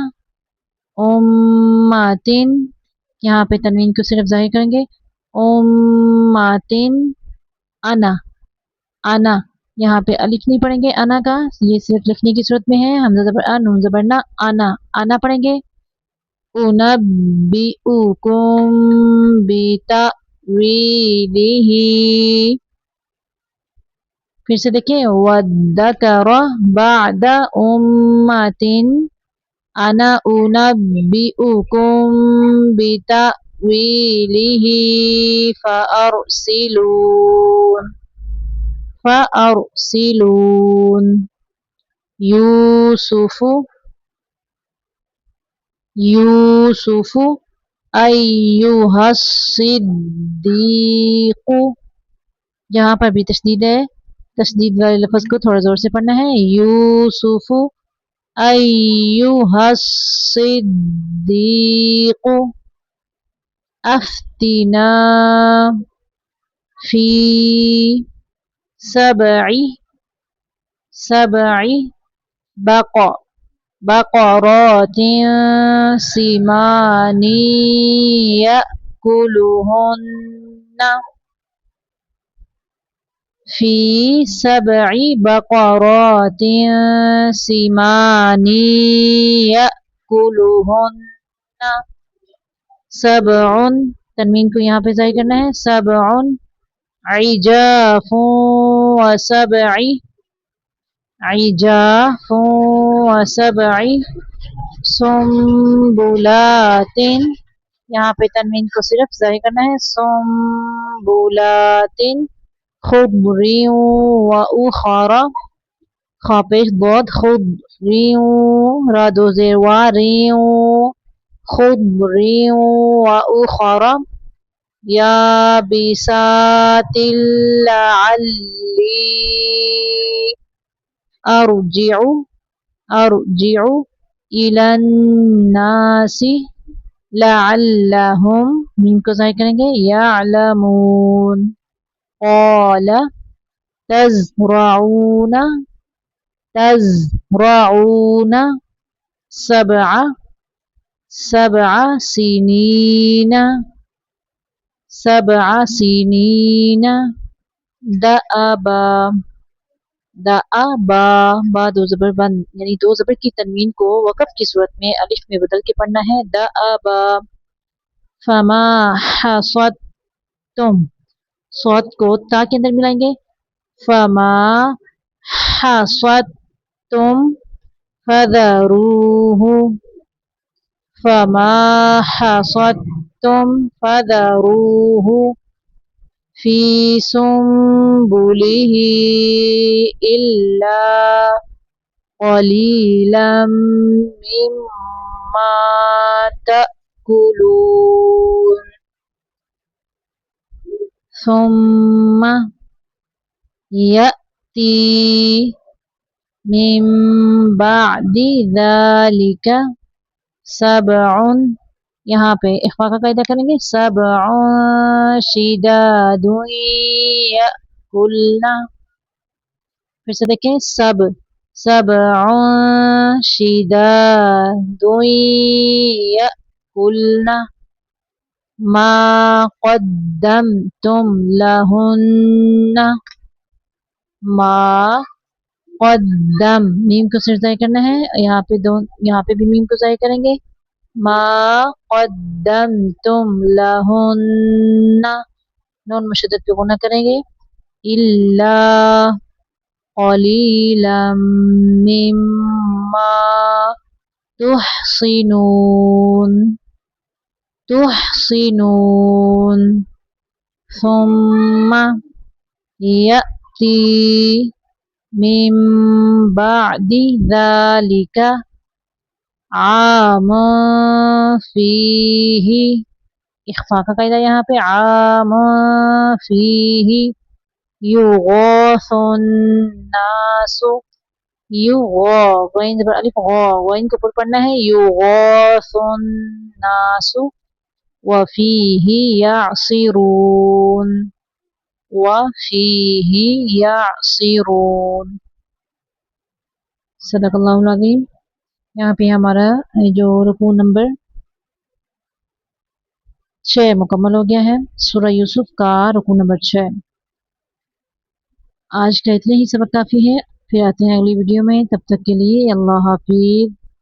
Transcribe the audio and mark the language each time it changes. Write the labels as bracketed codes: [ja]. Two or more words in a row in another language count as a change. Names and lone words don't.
[ur] امۃ، یہاں پہ تنوین کو صرف ظاہر کریں گے، [ar] امۃ انا، [ur] آنا، یہاں پہ الف نہیں پڑھیں گے آنا کا، یہ صرف لکھنے کی صورت میں ہے. ہمزہ زبر آ، نون زبر نا، آنا، آنا پڑھیں گے. [ar] أنبئكم بتأويله, [ur] پھر سے دیکھیے, [ar] وادكر بعد أمة، أنا أنبئكم بتأويله فأرسلون، فأرسلون. يوسف، يوسف أيها الصديق, [ur] یہاں پر بھی تشدید ہے، تشدید والے لفظ کو تھوڑا زور سے پڑھنا ہے. [ar] يوسف أيها الصديق أفتنا في سبع، سبع بق بقرات سمان يأكلهن، في سبع بقرات سمان يأكلهن، سبع, [ur] تنوین کو یہاں پہ ظاہر کرنا ہے, [ar] सबउन عجاف وسبع، عجاف وسبع سنبلات, [ur] یہاں پہ تنوین کو صرف ظاہر کرنا ہے, [ar] سنبلات خضر وأخر, [ur] خا پیش بہت, खुदरिन را دو زیر وارن, [ar] خضر وأخر يابسات لعلي أرجع، أرجع إلى الناس لعلهم, [ur] میم کو ظاہر کریں گے, [ar] यअलमून। قال تزرعون، تزرعون سبع، سبع سنين، سبع سنين دأبا، دأبا, [ur] با دو زبر بند، یعنی دو زبر کی تنوین کو وقف کی صورت میں الف میں بدل کے پڑھنا ہے, दअबा। [ar] فما حصدتم, [ur] صاد کو تا کے اندر ملائیں گے, [ar] फमा حصدتم فذروه، فما حصدتم فذروه في سنبله إلا قليلا مما تأكلون. ثم يأتي من بعد ذلك سبع, [ur] یہاں پہ اخفا کا قاعدہ کریں گے, [ar] سبع شداد يأكلن, [ur] پھر سے دیکھیں, [ar] سبع شداد يأكلن ما قدمتم لهن، ما قدم, [ur] میم کو سر ظاہر کرنا ہے، یہاں پہ بھی میم کو ظاہر کریں گے, [ar] ما قدمتم لهن, [ur] نون مشدد پہ غنہ کریں گے, [ar] إلا قليلا مما تحصنون، تحصنون. ثم يأتي من بعد ذلك عام فيه, [ur] اخفا کا قاعدہ یہاں پہ, [ar] عام فيه يغاث الناس, [ur] غین زبر الف غین کو اوپر پڑھنا ہے, [ar] يغاث الناس وفيه يعصرون، وفيه يعصرون. صدق الله العظيم. [ur] یہاں پہ ہمارا جو رکوع نمبر 6 مکمل ہو گیا ہے، سورہ یوسف کا رکوع نمبر 6. آج کا اتنے ہی سبق کافی ہے۔ پھر آتے ہیں اگلی ویڈیو میں، تب تک کے لیے اللہ حافظ.